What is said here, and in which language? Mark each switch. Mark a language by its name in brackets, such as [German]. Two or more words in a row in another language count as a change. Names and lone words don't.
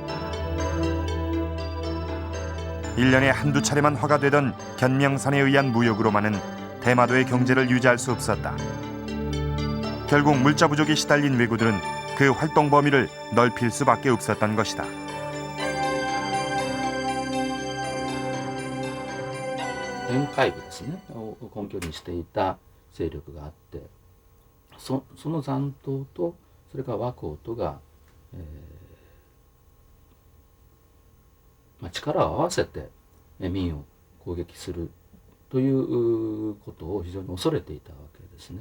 [Korean] 1년에 한두 차례만 허가되던 견명선에 의한 무역으로만은 대마도의 경제를 유지할 수 없었다. 결국 물자 부족에 시달린 왜구들은 그 활동 범위를 넓힐 수밖에 없었던 것이다. [Japanese] 沿海部ですねを根拠にしていた勢力があって、その残党とそれから倭寇とが、力を合わせて民を攻撃するということを非常に恐れていたわけですね。